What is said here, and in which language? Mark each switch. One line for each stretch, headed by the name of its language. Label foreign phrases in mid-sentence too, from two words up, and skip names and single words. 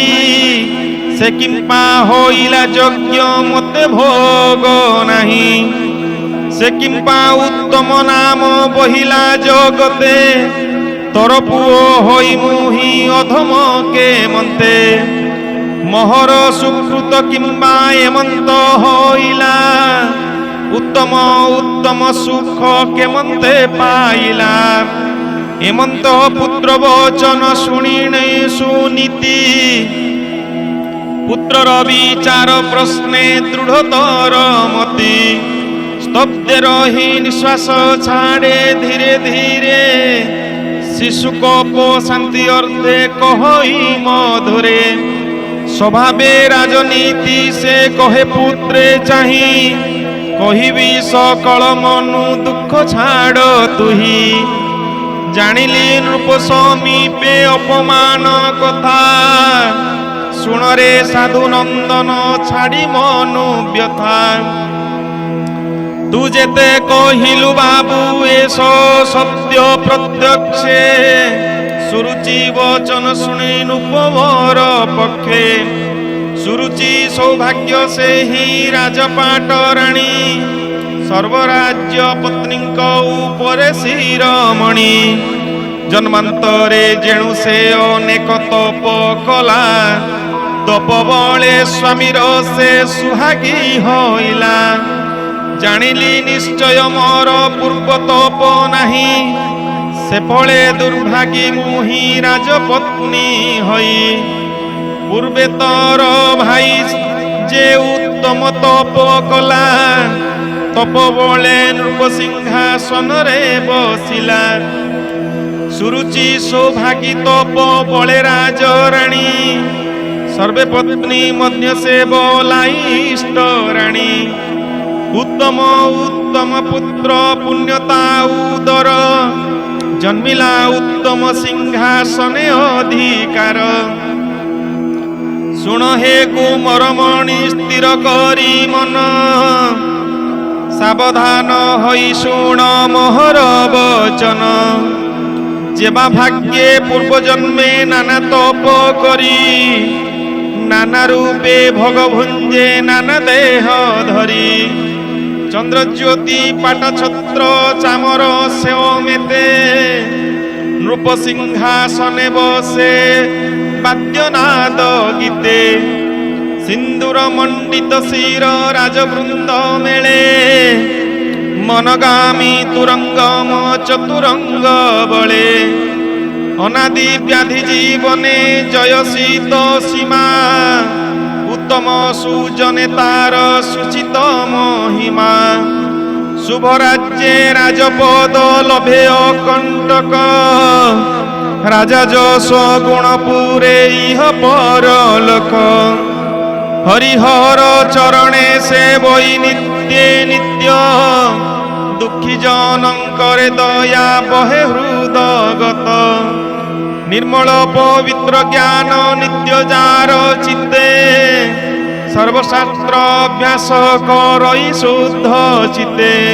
Odia: ସେ କିମ୍ପା ହୋଇଲା ଯଜ୍ଞ ମତେ ଭୋଗ ନାହିଁ ସେ କିମ୍ପା ଉତ୍ତମ ନାମ ବହିଲା ଜଗତେ ତୋର ପୁଅ ହୋଇ ମୁହିଁ ଅଧମ କେ ମନ୍ତେ ମୋହର ସୁକୃତ କିମ୍ବା ଏମନ୍ତ ହୋଇଲା ଉତ୍ତମ ଉତ୍ତମ ସୁଖ କେ ମନ୍ତେ ପାଇଲା ଏମନ୍ତ ପୁତ୍ର ବଚନ ଶୁଣିନେ ସୁନୀତି ପୁତ୍ରର ବିଚାର ପ୍ରଶ୍ନେ ଦୃଢ଼ତର ମତି ସ୍ତବ୍ଧେ ରହି ନିଶ୍ୱାସ ଛାଡ଼େ ଧୀରେ ଧୀରେ ଶିଶୁ କୋ ଶାନ୍ତି ଅର୍ଥେ କହଇ ମଧୁରେ ସ୍ୱଭାବେ ରାଜନୀତି ସେ କହେ ପୁତ୍ରେ ଚାହିଁ କହିବି ସକଳ ମନୁ ଦୁଃଖ ଛାଡ଼ ତୁହି ଜାଣିଲି ନୃପ ସମୀପେ ଅପମାନ କଥା ଶୁଣରେ ସାଧୁ ନନ୍ଦନ ଛାଡ଼ି ମନୁ ବ୍ୟଥା ତୁ ଯେତେ କହିଲୁ ବାବୁ ଏସ ସତ୍ୟ ପ୍ରତ୍ୟକ୍ଷେ ସୁରୁଚି ବଚନ ଶୁଣି ନୁପବର ପକ୍ଷେ ସୁରୁଚି ସୌଭାଗ୍ୟ ସେ ହି ରାଜପାଟ ରାଣୀ ସର୍ବରାଜ୍ୟ ପତ୍ନୀ ଉପରେ ଶିରୋମଣି ଜନ୍ମାନ୍ତରେ ଯେଣୁ ସେ ଅନେକ ତପ କଲା ତପ ବଳେ ସ୍ୱାମୀର ସେ ସୁହାଗୀ ହୋଇଲା ଜାଣିଲି ନିଶ୍ଚୟ ମୋର ପୂର୍ବ ତପ ନାହିଁ ସେ ଫଳେ ଦୁର୍ଭାଗୀ ମୁହିଁ ରାଜପତ୍ନୀ ହଇ ପୂର୍ବେ ତୋର ଭାଇ ଯେ ଉତ୍ତମ ତପ କଲା ତପ ବଳେ ନୃପ ସିଂହାସନ ରେ ବସିଲା ସୁରୁଚି ସୌଭାଗୀ ତପ ବଳେ ରାଜରାଣୀ ସର୍ବେ ପତ୍ନୀ ମଧ୍ୟ ସେ ବୋଲାଇ ଇଷ୍ଟ ରାଣୀ ଉତ୍ତମ ଉତ୍ତମ ପୁତ୍ର ପୁଣ୍ୟତା ଉଦର ଜନ୍ମିଲା ଉତ୍ତମ ସିଂହାସନେ ଅଧିକାର ଶୁଣ ହେ କୁମରମଣି ସ୍ଥିର କରି ମନ ସାବଧାନ ହୋଇ ଶୁଣ ମୋହର ବଚନ ଯେବା ଭାଗ୍ୟେ ପୂର୍ବ ଜନ୍ମେ ନାନା ତପ କରି ନାନା ରୂପେ ଭୋଗ ଭୁଞ୍ଜେ ନାନା ଦେହ ଧରି ଚନ୍ଦ୍ର ଜ୍ୟୋତି ପାଟ ଛତ୍ର ଚାମର ସେବ ମେତେ ନୃପ ସିଂହାସନେ ବସେ ବାଦ୍ୟନାଦ ଗୀତେ ସିନ୍ଦୂର ମଣ୍ଡିତ ଶିର ରାଜବୃନ୍ଦ ମେଳେ ମନଗାମୀ ତୁରଙ୍ଗମ ଚତୁରଙ୍ଗ ବଳେ ଅନାଦି ବ୍ୟାଧି ଜୀବନେ ଜୟସୀତ ସୀମା ଉତ୍ତମ ସୁଜନେ ତାର ସୁଚିତ ମହିମା ଶୁଭ ରାଜ୍ୟେ ରାଜପଦ ଲଭେ ଅକଣ୍ଟକ ରାଜା ଯଶ ଗୁଣପୁରେ ଇହ ପରଲୋକ ହରିହର ଚରଣେ ସେ ବଇ ନିତ୍ୟେ ନିତ୍ୟ ଦୁଃଖୀ ଜନଙ୍କର ଦୟା ବହେ ହୃଦଗତ ନିର୍ମଳ ପବିତ୍ର ଜ୍ଞାନ ନିତ୍ୟ ଯାର ଚିତ୍ତେ ସର୍ବଶାସ୍ତ୍ର ଅଭ୍ୟାସ କରଇ ଶୁଦ୍ଧ ଚିତ୍ତେ